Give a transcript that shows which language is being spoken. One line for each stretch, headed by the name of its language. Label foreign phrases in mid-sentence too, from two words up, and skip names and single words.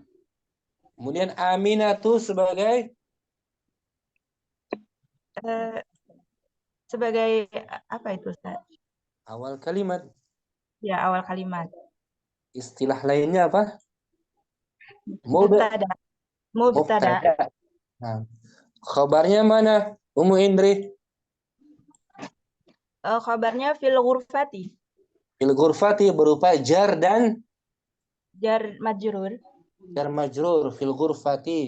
Indonesian: Kemudian Aminah tuh sebagai Sebagai apa itu, Ustaz? awal kalimat. Ya, awal kalimat. Istilah lainnya apa? Mubtada. Nah, khabarnya mana, Ummu Indri? Khabarnya
Arabic: في الغرفة. في الغرفة
Indonesian: berupa jar dan
Arabic: جار مجرور. جار مجرور في الغرفة.